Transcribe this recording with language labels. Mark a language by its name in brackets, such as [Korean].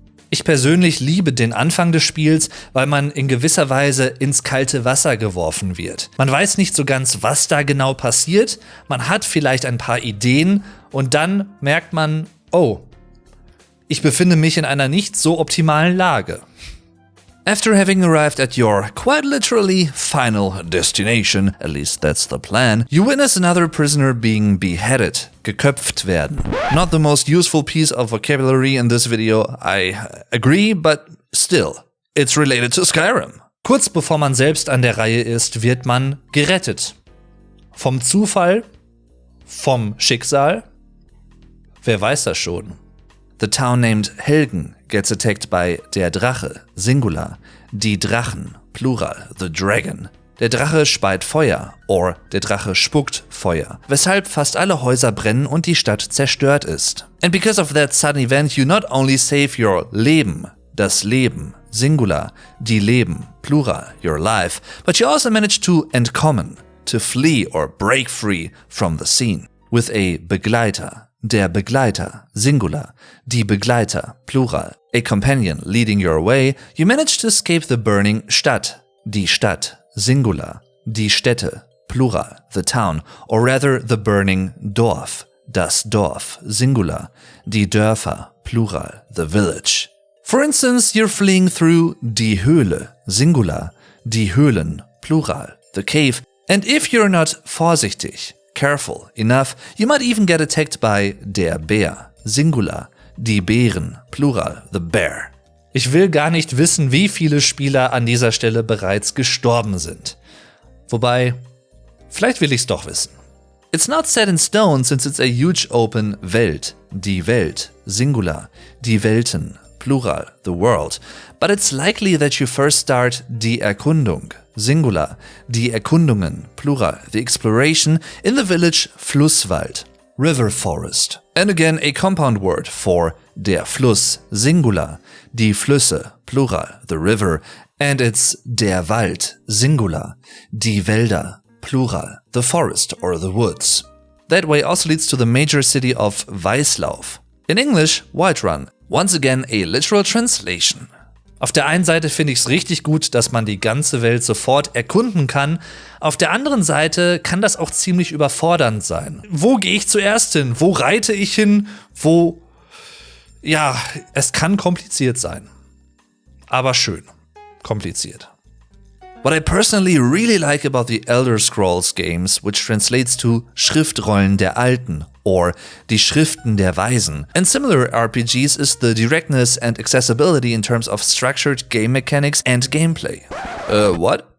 [German] Ich persönlich liebe den Anfang des Spiels, weil man in gewisser Weise ins kalte Wasser geworfen wird. Man weiß nicht so ganz, was da genau passiert, man hat vielleicht ein paar Ideen und dann merkt man, oh, ich befinde mich in einer nicht so optimalen Lage. [English] After having arrived at your, quite literally, final destination, at least that's the plan, you witness another prisoner being beheaded, [German] geköpft werden. [English] Not the most useful piece of vocabulary in this video, I agree, but still, it's related to Skyrim. [German] Kurz bevor man selbst an der Reihe ist, wird man gerettet. Vom Zufall? Vom Schicksal? Wer weiß das schon? [English] The town named Helgen gets attacked by [German] der Drache, [English] singular, [German] die Drachen, [English] plural, the dragon. [German] Der Drache speit Feuer, or der Drache spuckt Feuer, weshalb fast alle Häuser brennen und die Stadt zerstört ist. [English] And because of that sudden event, you not only save your Leben, [German] das Leben, [English] singular, [German] die Leben, [English] plural, your life, but you also manage to entkommen, to flee or break free from the scene, with a Begleiter. [German] Der Begleiter, [English] singular, [German] die Begleiter, [English] plural, a companion leading your way, you manage to escape the burning Stadt, [German] die Stadt, [English] singular, [German] die Städte, [English] plural, the town, or rather the burning Dorf, [German] das Dorf, [English] singular, [German] die Dörfer, [English] plural, the village. For instance, you're fleeing through [German] die Höhle, [English] singular, [German] die Höhlen, [English] plural, the cave, and if you're not vorsichtig, careful enough, you might even get attacked by [German] der Bär, [English] singular, [German] die Bären, [English] plural, the bear. [German] Ich will gar nicht wissen, wie viele Spieler an dieser Stelle bereits gestorben sind. Wobei, vielleicht will ich's doch wissen. [English] It's not set in stone since it's a huge open Welt, [German] die Welt, [English] singular, [German] die Welten, [English] plural, the world, but it's likely that you first start [German] die Erkundung, [English] singular, [German] die Erkundungen, [English] plural, the exploration in the village Flusswald, river forest. And again a compound word for [German] der Fluss, [English] singular, [German] die Flüsse, [English] plural, the river, and it's [German] der Wald, [English] singular, [German] die Wälder, [English] plural, the forest or the woods. That way also leads to the major city of Weißlauf. In English, Whiterun. Once again a literal translation. [German] Auf der einen Seite finde ich es richtig gut, dass man die ganze Welt sofort erkunden kann. Auf der anderen Seite kann das auch ziemlich überfordernd sein. Wo gehe ich zuerst hin? Wo reite ich hin? Ja, es kann kompliziert sein. Aber schön. Kompliziert. [English] What I personally really like about the Elder Scrolls games, which translates to [German] Schriftrollen der Alten [English] or [German] die Schriften der Weisen, [English] and similar RPGs is the directness and accessibility in terms of structured game mechanics and gameplay. What?